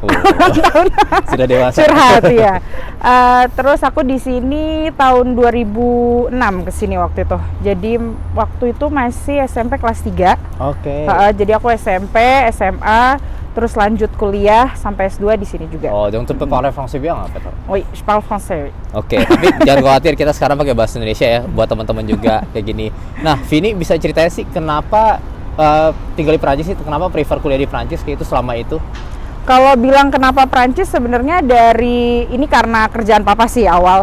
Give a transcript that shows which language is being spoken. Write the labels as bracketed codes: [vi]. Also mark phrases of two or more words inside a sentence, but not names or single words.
[id] Sudah dewasa. Curhat ya. Terus aku di sini tahun 2006 ke sini waktu itu. Jadi waktu itu masih SMP kelas 3. Oke. Jadi aku SMP, SMA, terus lanjut kuliah sampai S2 di sini juga. [fr] Oh, donc tu peux parler français bien [id] apa tuh? [fr] Oui, je parle français. [id] Oke, tapi jangan khawatir, kita sekarang pakai bahasa Indonesia ya buat teman-teman juga kayak gini. Nah, Vini bisa ceritain sih kenapa tinggal di Prancis itu, kenapa prefer kuliah di Prancis kayak itu selama itu? Kalau bilang kenapa Prancis sebenarnya dari ini karena kerjaan papa sih awal.